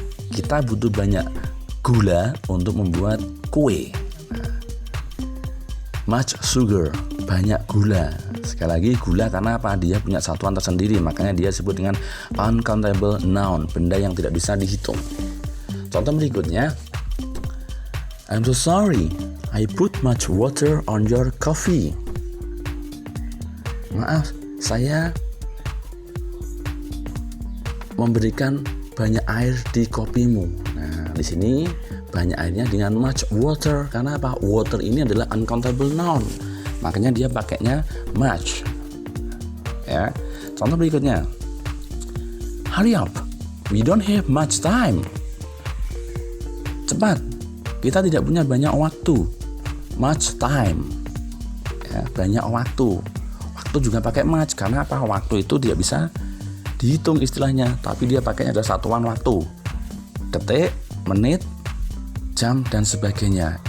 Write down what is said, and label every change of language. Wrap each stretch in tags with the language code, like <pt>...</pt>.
<id>Kita butuh banyak gula untuk membuat kue.</id> <en>Much sugar,</en> <id>banyak gula. Sekali lagi, gula karena apa? Dia punya satuan tersendiri, makanya dia disebut dengan uncountable noun, benda yang tidak bisa dihitung. Contoh berikutnya,</id> <en>I'm so sorry, I put much water on your coffee.</en> <id>Maaf, saya memberikan banyak air di kopimu. Nah, di sini banyak airnya dengan much water. Karena apa? Water ini adalah uncountable noun, makanya dia pakainya much. Ya. Contoh berikutnya,</id> <en>hurry up, we don't have much time.</en> <id>Cepat, kita tidak punya banyak waktu.</id> <en>Much time.</en> <id>Ya, banyak waktu. Waktu juga pakai much. Karena apa? Waktu itu tidak bisa dihitung istilahnya, tapi dia pakainya ada satuan waktu. Detik, menit, jam, dan sebagainya.</id>